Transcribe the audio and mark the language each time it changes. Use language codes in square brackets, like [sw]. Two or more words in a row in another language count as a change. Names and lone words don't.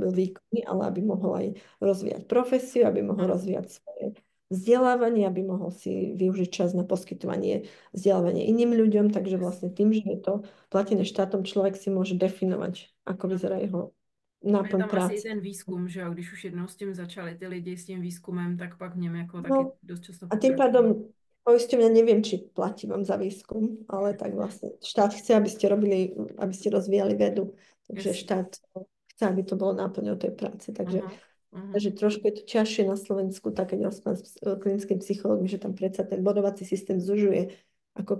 [sk] robil výkony, ale aby mohol aj rozvíjať profesiu, aby mohol [cs] Ano. [sk] rozvíjať svoje vzdelávanie, aby mohol si využiť čas na poskytovanie vzdelávania iným ľuďom. Takže vlastne [cs] Jasně. [sk] tým, že je to platené štátom, človek si môže definovať, ako [cs] Ano. [sk] vyzerá jeho [cs] A je [sk] náplň [cs] tam asi i [sk] práce. [cs] ten výzkum, že jo? Když už jednou s tím začali ty lidi s tím výzkumem, tak pak v něm jako taky No, dost často [sk] a tým [cs] pokračují. [sk] pádom poisťovňa neviem, či platí vám za výskum, ale tak vlastne štát chce, aby ste robili, aby ste rozvíjali vedu. Takže [cs] Jasně. [sk] štát chce, aby to bolo náplňou tej práce. Takže, [cs] Aha. Aha. [sk] takže trošku je to ťažšie na Slovensku, tak keď rozprávam s klinickým psychológom, že tam predsa ten bodovací systém zužuje ako